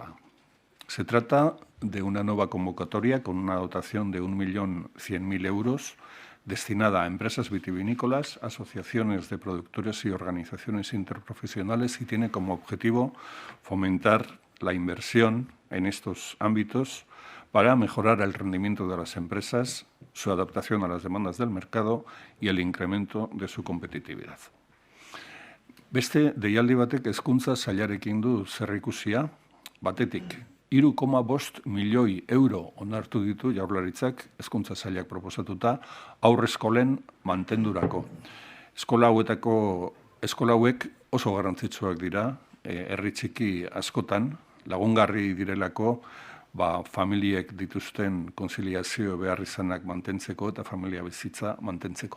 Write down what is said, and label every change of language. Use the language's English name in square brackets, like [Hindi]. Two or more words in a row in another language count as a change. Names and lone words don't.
[Spanish] Se trata de una nueva convocatoria con una dotación de 1.100.000 euros destinada a empresas vitivinícolas, asociaciones de productores y organizaciones interprofesionales y tiene como objetivo fomentar la inversión en estos ámbitos para mejorar el rendimiento de las empresas, su adaptación a las demandas del mercado y el incremento de su competitividad. [Basque] Beste deialdi batek hezkuntza sailarekin du zerikusia, batetik 3,5 milioi euro onartu ditu Jaurlaritzak hezkuntza sailak proposatuta haurreskolen mantendurako. Eskola hauek oso garrantzitsuak dira, herri txiki askotan, lagungarri direlako familiek dituzten konziliazio beharrizanak mantentzeko eta familia bizitza mantentzeko.